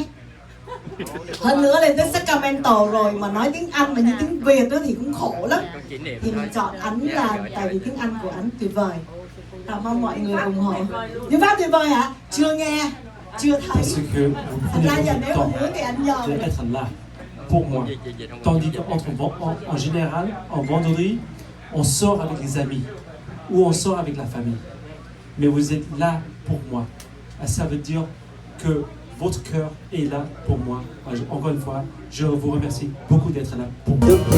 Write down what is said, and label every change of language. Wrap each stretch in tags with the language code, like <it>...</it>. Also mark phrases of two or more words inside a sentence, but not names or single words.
<vi>Hơn nữa lên tới Sacramento rồi mà nói tiếng Anh mà như tiếng Việt đó thì cũng khổ lắm. Thì mình chọn ảnh là tại vì tiếng Anh của ảnh tuyệt vời. Mong mọi người ủng hộ. Như pháp tuyệt vời hả? Chưa nghe, chưa thấy. Thật ra giờ nếu mà muốn thì anh nhờ.</vi> <fr>pour moi. Tandis en général, en vendredi, on sort avec les amis ou on sort avec la famille. Mais vous êtes là pour moi. Ça veut dire que votre cœur est là pour moi. Encore une fois, je vous remercie beaucoup d'être là pour moi.</fr>